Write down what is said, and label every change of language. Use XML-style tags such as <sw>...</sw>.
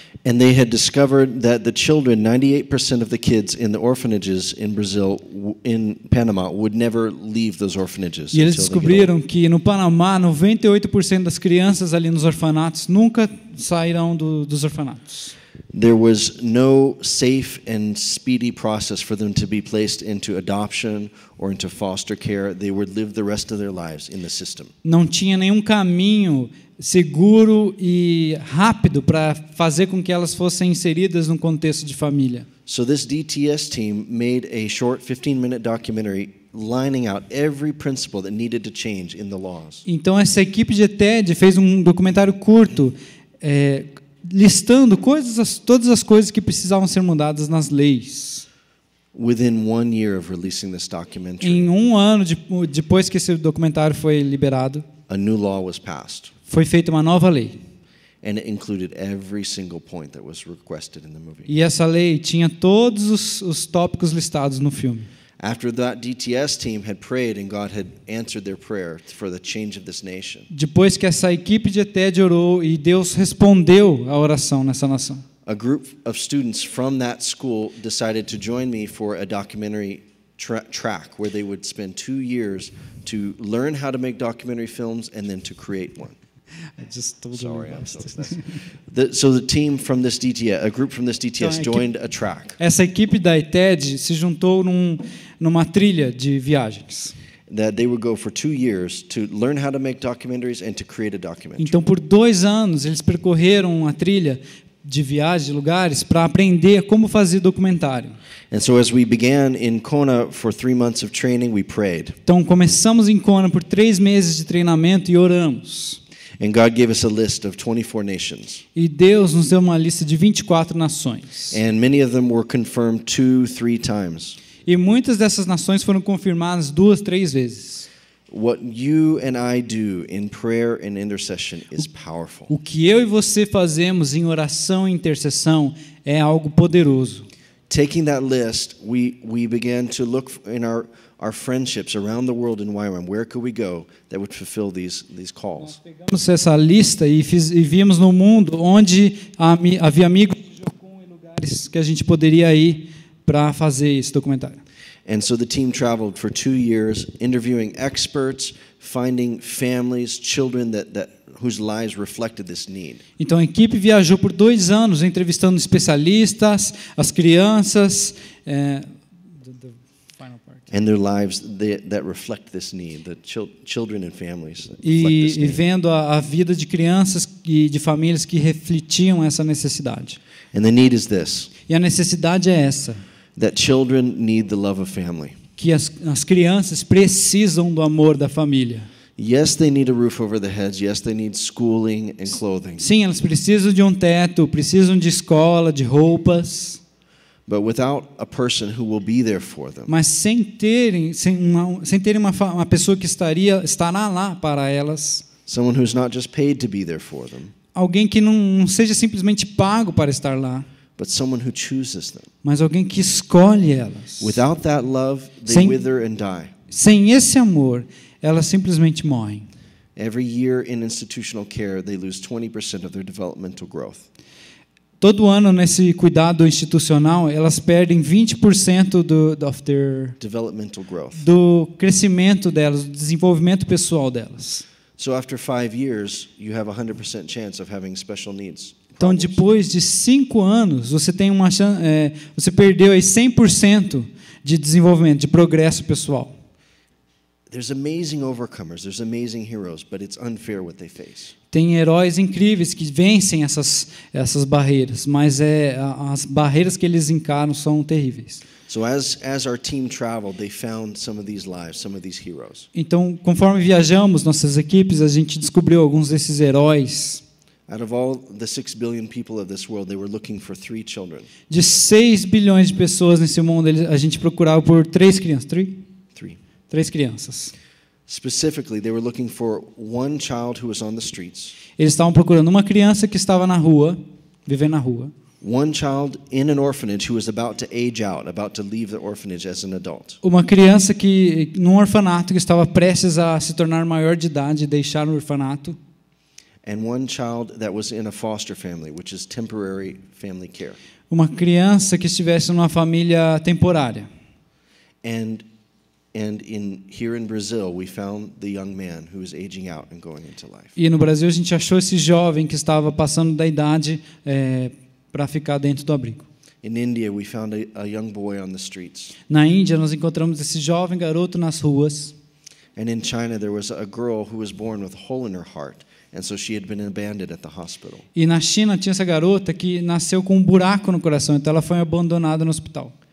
<en>And they had discovered that the children, 98% of the kids in the orphanages in Brazil, in Panama, would never leave those orphanages.</en> <pt>E eles</pt> <en>until they get</en> <pt>descobriram</pt> <en>old.</en> <pt>que no Panamá, 98% das crianças ali nos orfanatos nunca sairão dos orfanatos.</pt> <en>There was no safe and speedy process for them to be placed into adoption or into foster care. They would live the rest of their lives in the system.</en> <pt>Não tinha nenhum caminho seguro e rápido para fazer com que elas fossem inseridas num contexto de família.</pt> <en>So this DTS team made a short 15-minute documentary lining out every principle that needed to change in the laws.</en> <pt>Então essa equipe de ETED fez um documentário curto listando todas as coisas que precisavam ser mudadas nas leis.</pt> <en>Within 1 year of releasing this documentary,</en> <pt>Em um ano depois que esse documentário foi liberado,</pt> <en>a new law was passed,</en> <pt>foi feita uma nova lei.</pt> <en>and it included every single point that was requested in the movie.</en> <pt>E essa lei tinha todos os tópicos listados no filme.</pt> <en>After that DTS team had prayed and God had answered their prayer for the change of this nation,</en> <pt>Depois que essa equipe de ETED orou e Deus respondeu a oração nessa nação.</pt> <en>a group of students from that school decided to join me for a documentary track where they would spend 2 years to learn how to make documentary films and then to create one. Sorry, I'm so excited. So the team from this DTS, a group from this DTS joined a track.</en> <pt>Essa equipe da ITED se juntou numa trilha de viagens.</pt> <en>That they would go for 2 years to learn how to make documentaries and to create a documentary.</en> <pt>Então, por 2 anos, eles percorreram uma trilha de viagens, de lugares, para aprender como fazer documentário.</pt> <en>And so as we began in Kona for 3 months of training, we prayed.</en> <pt>Então, começamos em Kona por 3 meses de treinamento e oramos.</pt> <en>And God gave us a list of 24 nations.</en> <pt>E Deus nos deu uma lista de 24 nações.</pt> <en>And many of them were confirmed 2, 3 times.</en> <pt>E muitas dessas nações foram confirmadas 2, 3 vezes.</pt> <en>What you and I do in prayer and intercession is powerful.</en> <pt>O que eu e você fazemos em oração e intercessão é algo poderoso.</pt> <en>Taking that list, we began to look in our friendships around the world in YWAM. Where could we go that would fulfill these calls?</en> <pt>Pegamos essa lista e vimos no mundo onde havia amigos de Jocum e lugares que a gente poderia ir para fazer esse documentário.</pt> <en>And so the team traveled for 2 years, interviewing experts, finding families, children whose lives reflected this need.</en> <pt>Então a equipe viajou por 2 anos, entrevistando especialistas, as crianças,</pt> <en>and their lives that reflect this need, the children and families.</en> <pt>E vendo a vida de crianças e de famílias que refletiam essa necessidade.</pt> <en>And the need is this.</en> <pt>E a necessidade é essa.</pt> <en>That children need the love of family.</en> <pt>Que as crianças precisam do amor da família.</pt> <en>Yes, they need a roof over their heads. Yes, they need schooling and clothing.</en> <pt>Sim, elas precisam de um teto, precisam de escola, de roupas.</pt> <en>But without a person who will be there for them.</en> <pt>Mas sem terem uma pessoa que estará lá para elas.</pt> <en>Someone who's not just paid to be there for them.</en> <pt>Alguém que não seja simplesmente pago para estar lá.</pt> <en>But someone who chooses them.</en> <pt>Mas alguém que escolhe elas.</pt> <en>Without that love, they wither and die.</en> <pt>Sem esse amor, elas simplesmente morrem.</pt> <en>Every year in institutional care, they lose 20% of their developmental growth.</en> <pt>Todo ano nesse cuidado institucional, elas perdem 20%</pt> <en>developmental growth.</en> <pt>Do crescimento delas, do desenvolvimento pessoal delas.</pt> <en>So after 5 years, you have a 100% chance of having special needs.</en> <pt>Então, depois de 5 anos, você tem uma chance, você perdeu aí 100% de desenvolvimento, de progresso pessoal.</pt> <en>There's amazing overcomers, there's amazing heroes, but it's unfair what they face.</en> <pt>Tem heróis incríveis que vencem essas barreiras, mas as barreiras que eles encaram são terríveis.</pt> <en>So as our team traveled, they found some of these lives, some of these heroes.</en> <pt>Então, conforme viajamos, nossas equipes, a gente descobriu alguns desses heróis.</pt> <en>Out of all the 6 billion people of this world, they were looking for 3 children.</en> <pt>De 6 bilhões de pessoas nesse mundo, a gente procurava por 3 crianças. 3 crianças.</pt> <en>Specifically, they were looking for one child who was on the streets.</en> <pt>Eles estavam procurando uma criança que estava na rua, vivendo na rua.</pt> <en>One child in an orphanage who was about to age out, about to leave the orphanage as an adult.</en> <pt>Uma criança que num orfanato que estava prestes a se tornar maior de idade e deixar o orfanato.</pt> <en>And one child that was in a foster family, which is temporary family care.</en> <pt>Uma criança que estivesse numa família temporária.</pt> <en>And here in Brazil, we found the young man who was aging out and going into life.</en> <pt>E no Brasil a gente achou esse jovem que estava passando da idade para ficar dentro do abrigo.</pt> <en>In India, we found a young boy on the streets.</en> <pt>Na Índia nós encontramos esse jovem garoto nas ruas.</pt> <en>And in China, there was a girl who was born with a hole in her heart. And so she had been abandoned at the hospital.</en> <pt>E na China tinha essa garota que nasceu com um buraco no coração, então ela foi abandonada no hospital.</pt>